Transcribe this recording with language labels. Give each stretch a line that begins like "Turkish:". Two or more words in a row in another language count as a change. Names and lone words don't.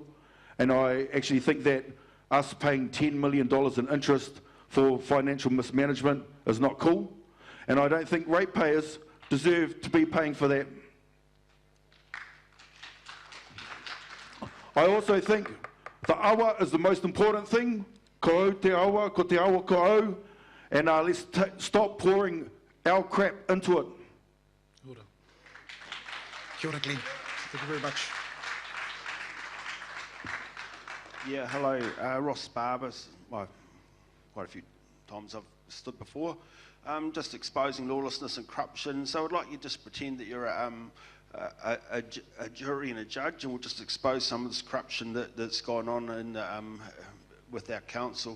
English: And I actually think that us paying $10 million in interest for financial mismanagement is not cool. And I don't think ratepayers deserve to be paying for that. I also think the awa is the most important thing.
Māori: Ko au te awa, ko te awa ko au.
English: And let's stop pouring our crap into it.
Māori: Kia ora,
English: Glenn. Thank you very much. Yeah, hello, Ross Barber. Well, quite a few times I've stood before. Just exposing lawlessness and corruption. So I'd like you to just pretend that you're a jury and a judge, and we'll just expose some of this corruption that's gone on with our council.